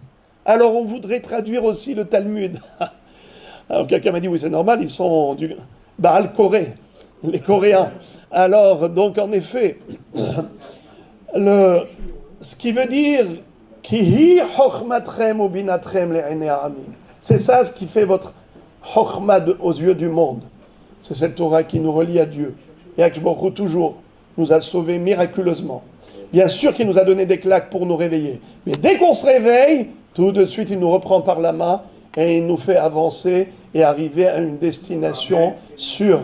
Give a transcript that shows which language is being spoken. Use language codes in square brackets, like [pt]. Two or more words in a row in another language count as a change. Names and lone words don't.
[fr] Alors on voudrait traduire aussi le Talmud. Alors quelqu'un m'a dit, oui c'est normal, ils sont du Baal Corée, les Coréens. Alors donc en effet, ce qui veut dire [he] כי היא חכמתכם ובינתכם לעיני העמים. [fr] C'est ça ce qui fait votre chokhma aux yeux du monde. C'est cette Torah qui nous relie à Dieu. Et [he] הקדוש ברוך הוא [fr] toujours nous a sauvés miraculeusement. Bien sûr qu'il nous a donné des claques pour nous réveiller. Mais dès qu'on se réveille, tout de suite il nous reprend par la main et il nous fait avancer et arriver à une destination sûre.